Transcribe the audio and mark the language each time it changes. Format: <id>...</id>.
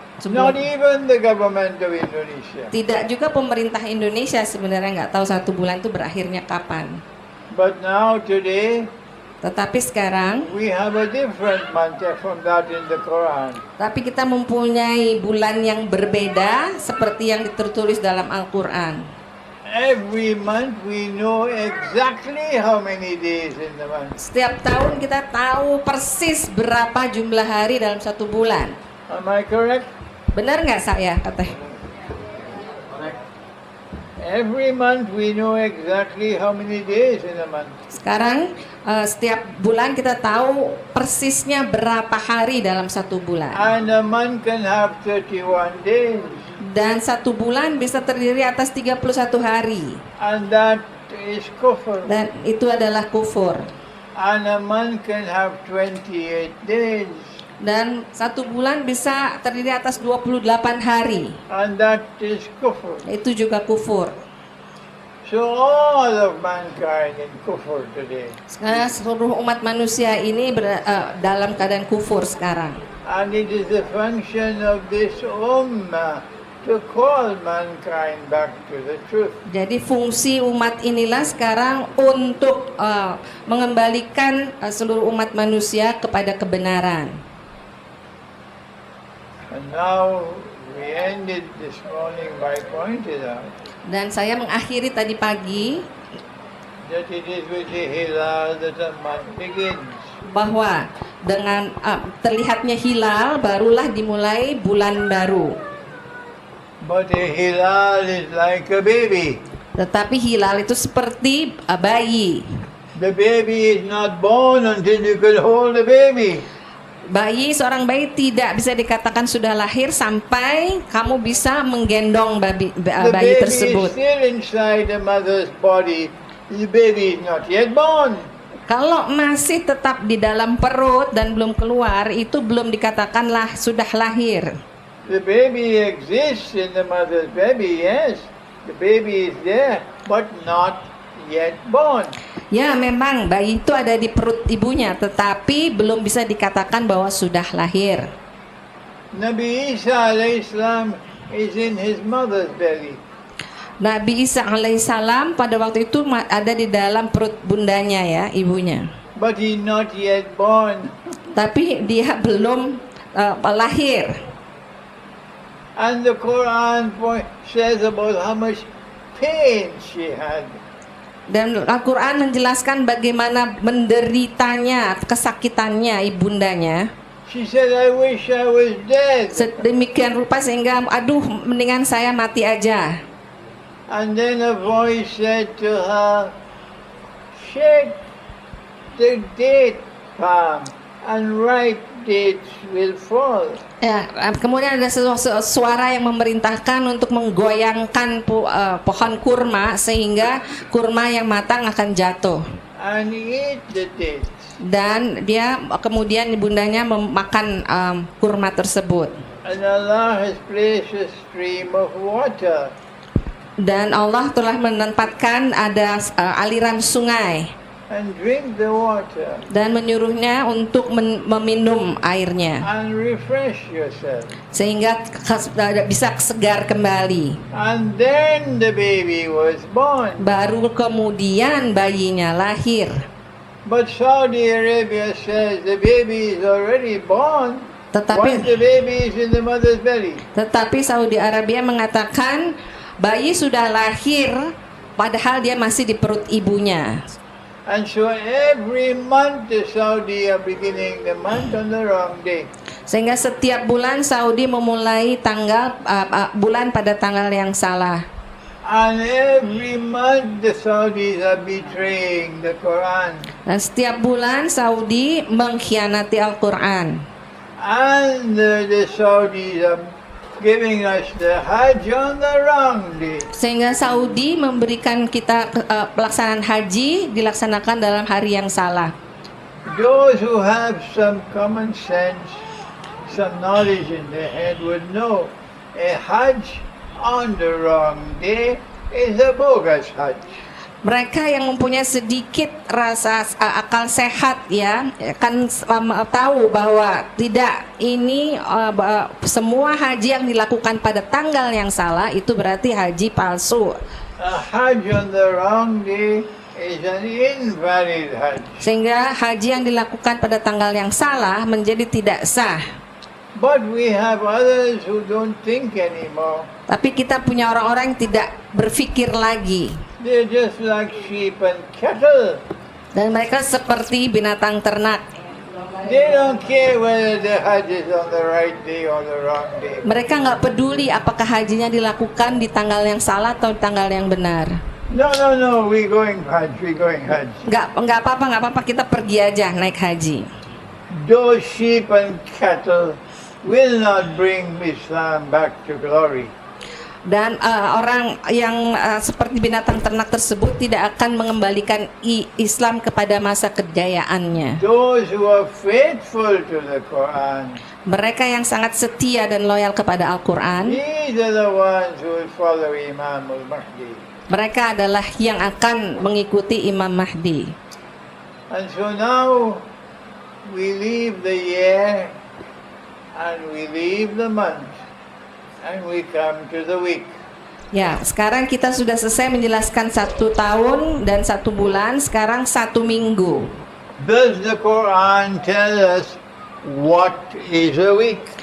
<en>Not even the government of Indonesia.</en> <id>Tidak juga pemerintah Indonesia sebenarnya nggak tahu 1 bulan itu berakhirnya kapan.</id> <en>But now today</en> <id>Tetapi sekarang,</id> <en>we have a different month from that in the Quran.</en> <id>tapi kita mempunyai bulan yang berbeda seperti yang tertulis dalam Al-Quran.</id> <en>Every month we know exactly how many days in the month.</en> <id>Setiap tahun kita tahu persis berapa jumlah hari dalam 1 bulan.</id> <en>Am I correct?</en> <id>Benar nggak saya katanya?</id> <en>Every month we know exactly how many days in a month.</en> <id>Sekarang setiap bulan kita tahu persisnya berapa hari dalam 1 bulan.</id> <en>And a month can have 31 days.</en> <id>Dan 1 bulan bisa terdiri atas 31 hari.</id> <en>And that is kufr.</en> <id>Dan itu adalah kufur.</id> <en>And a month can have 28 days.</en> <id>Dan 1 bulan bisa terdiri atas 28 hari.</id> <en>And that is kufr.</en> <id>Itu juga kufur.</id> <en>So all of mankind in kufr today.</en> <id>Sekarang seluruh umat manusia ini dalam keadaan kufur sekarang.</id> <en>And it is the function of this ummah to call mankind back to the truth.</en> <id>Jadi fungsi umat inilah sekarang untuk mengembalikan seluruh umat manusia kepada kebenaran.</id> <en>And now we ended this morning by pointing out</en> <id>Dan saya mengakhiri tadi pagi</id> <en>that it is with the hilal that a month begins.</en> <id>bahwa dengan terlihatnya hilal barulah dimulai bulan baru.</id> <en>But a hilal is like a baby.</en> <id>Tetapi hilal itu seperti bayi.</id> <en>The baby is not born until you can hold the baby.</en> <id>Seorang bayi tidak bisa dikatakan sudah lahir sampai kamu bisa menggendong</id> <en>The</en> <id>bayi</id> <en>baby</en> <id>tersebut.</id> <en>is still inside the mother's body. The baby is not yet born.</en> <id>Kalau masih tetap di dalam perut dan belum keluar, itu belum dikatakanlah sudah lahir.</id> <en>The baby exists in the mother's baby, yes. The baby is there, but not yet born.</en> <id>Ya, memang bayi itu ada di perut ibunya, tetapi belum bisa dikatakan bahwa sudah lahir.</id> <en>Nabi Isa alayhi salam is in his mother's belly.</en> <id>Nabi Isa alaihissalam pada waktu itu ada di dalam perut bundanya ya, ibunya.</id> <en>But he not yet born.</en> <id>Tapi dia belum lahir.</id> <en>And the Quran says about how much pain she had.</en> <id>Dan Al-Quran menjelaskan bagaimana menderitanya, kesakitannya ibundanya.</id> <en>She said, I wish I was dead.</en> <id>Sedemikian rupa sehingga, aduh, mendingan saya mati aja.</id> <en>And then a voice said to her, shake the date palm and ripe dates will fall.</en> <id>Ya, kemudian ada suara yang memerintahkan untuk menggoyangkan pohon kurma sehingga kurma yang matang akan jatuh.</id> <en>And eat the dates.</en> <id>Dan dia kemudian ibundanya memakan kurma tersebut.</id> <en>And Allah has placed a stream of water.</en> <id>Dan Allah telah menempatkan ada aliran sungai.</id> <en>And drink the water.</en> <id>Dan menyuruhnya untuk meminum airnya.</id> <en>And refresh yourself.</en> <id>Sehingga bisa segar kembali.</id> <en>And then the baby was born.</en> <id>Baru kemudian bayinya lahir.</id> <en>But Saudi Arabia says the baby is already born. Once the baby is in the mother's belly.</en> <id>Tetapi Saudi Arabia mengatakan bayi sudah lahir padahal dia masih di perut ibunya.</id> <en>And so every month the Saudi are beginning the month on the wrong day.</en> <id>Sehingga setiap bulan Saudi memulai bulan pada tanggal yang salah.</id> <en>And every month the Saudis are betraying the Quran.</en> <id>Dan setiap bulan Saudi mengkhianati Al-Quran.</id> <en>And the Saudis are giving us the Hajj on the wrong day.</en> <id>Sehingga Saudi memberikan kita pelaksanaan haji dilaksanakan dalam hari yang salah.</id> <en>Those who have some common sense, some knowledge in their head would know a Hajj on the wrong day is a bogus Hajj.</en> <id>Mereka yang mempunyai sedikit rasa akal sehat ya akan tahu bahwa tidak, ini semua haji yang dilakukan pada tanggal yang salah itu berarti haji palsu.</id> <en>A Hajj on the wrong day is an invalid Hajj.</en> <id>Sehingga haji yang dilakukan pada tanggal yang salah menjadi tidak sah.</id> <en>But we have others who don't think anymore.</en> <id>Tapi kita punya orang-orang yang tidak berpikir lagi.</id> <en>They're just like sheep and cattle.</en> <id>Dan mereka seperti binatang ternak.</id> <en>They don't care whether the Hajj is on the right day or the wrong day.</en> <id>Mereka nggak peduli apakah hajinya dilakukan di tanggal yang salah atau di tanggal yang benar.</id> <en>No, we going Hajj.</en> <id>Nggak apa-apa, kita pergi aja naik haji.</id> <en>Those sheep and cattle will not bring Islam back to glory.</en> <id>Dan orang yang seperti binatang ternak tersebut tidak akan mengembalikan Islam kepada masa kejayaannya.</id> <en>Those who are faithful to the Quran,</en> <id>mereka yang sangat setia dan loyal kepada Al-Quran,</id> <en>these are the ones who will follow Imam al-Mahdi.</en> <id>Mereka adalah yang akan mengikuti Imam Mahdi.</id> <en>And so now we leave the year and we leave the month. And we come to the week.</en> <id>Ya, sekarang kita sudah selesai menjelaskan 1 tahun dan 1 bulan. Sekarang 1 minggu.</id> <en>Does the Quran tell us what is a week?</en>